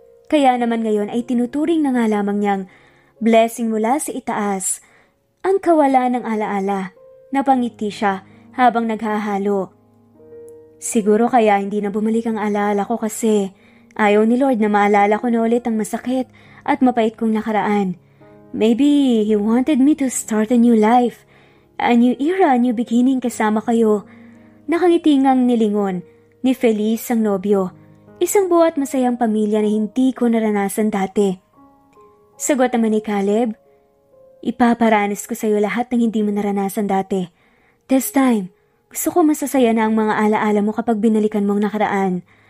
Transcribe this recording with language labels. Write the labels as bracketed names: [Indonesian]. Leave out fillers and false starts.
[Filipino] Kaya naman ngayon ay tinuturing na nga lamang niyang blessing mula sa itaas. Ang kawalan ng alaala. Napangiti siya habang naghahalo. "Siguro kaya hindi na bumalik ang alaala ko kasi ayaw ni Lord na maalala ko na ulit ang masakit at mapait kong nakaraan. [English] Maybe He wanted me to start a new life, a new era, a new beginning [Filipino] kasama kayo." Nakangiti ngang nilingon ni Feliz ang nobyo. Isang buo at masayang pamilya na hindi ko naranasan dati. Sagot naman ni Caleb, "Ipaparanas ko sa iyo lahat ng hindi mo naranasan dati. [English] This time, [Filipino] gusto ko masasaya na ang mga alaala mo kapag binalikan mong nakaraan."